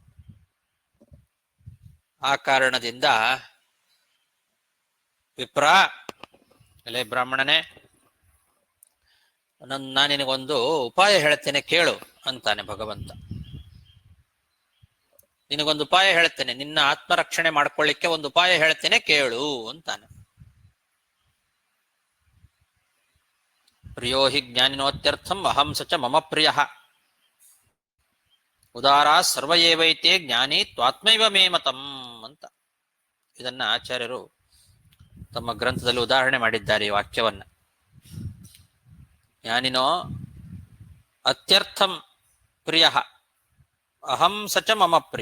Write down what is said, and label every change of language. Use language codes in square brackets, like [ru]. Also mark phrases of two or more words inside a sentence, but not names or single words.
[kn] ಆ ಕಾರಣದಿಂದ ವಿಪ್ರ, ಎಲೆ ಬ್ರಾಹ್ಮಣನೇ, ನಾನು ನಿನಗೊಂದು ಉಪಾಯ ಹೇಳ್ತೇನೆ ಕೇಳು ಅಂತಾನೆ ಭಗವಂತ. ನಿನಗೊಂದು ಉಪಾಯ ಹೇಳ್ತೇನೆ, ನಿನ್ನ ಆತ್ಮರಕ್ಷಣೆ ಮಾಡ್ಕೊಳ್ಳಿಕ್ಕೆ ಒಂದು ಉಪಾಯ ಹೇಳ್ತೇನೆ ಕೇಳು ಅಂತಾನೆ. [sa] ಪ್ರಿಯೋ ಹಿ ಜ್ಞಾನಿನೋತ್ಯರ್ಥಂ ಅಹಂ ಸಚ ಮಮ ಪ್ರಿಯ ಉದಾರಾ ಸರ್ವಯೇವೈತೆ ಜ್ಞಾನಿ ತ್ವಾತ್ಮೈವ ಮೇ ಮತಂ [kn] ಅಂತ ಇದನ್ನ ಆಚಾರ್ಯರು ತಮ್ಮ ಗ್ರಂಥದಲ್ಲಿ ಉದಾಹರಣೆ ಮಾಡಿದ್ದಾರೆ ಈ ವಾಕ್ಯವನ್ನ. [sa] ಜ್ಞಾನಿನೋ ಅತ್ಯರ್ಥಂ ಪ್ರಿಯ ಅಹಂ ಸಚ ಮಮ ಪ್ರಿಯ.